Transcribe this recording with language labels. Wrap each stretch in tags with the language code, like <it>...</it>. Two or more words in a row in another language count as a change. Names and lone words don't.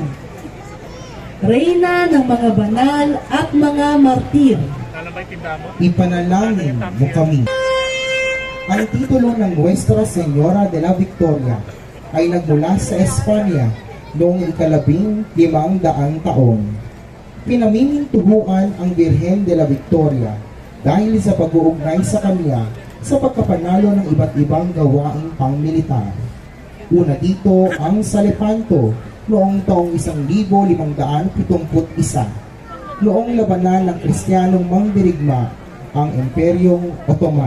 <tl>Reyna ng mga banal at mga martir. Ipanalangin mo kami. Ang titulo ng Nuestra Señora de la Victoria ay nagmula sa Espanya noong 1500 taon. Pinamimintuhuan ang Birhen de la Victoria dahil sa pag-uugnay sa kanya sa pagkapanalo ng iba't ibang gawaing pangmilitar. Una dito ang Salepanto noong taong 1571, noong labanan ng Kristiyanong mangdirigma ang Imperyong Ottoman.</tl>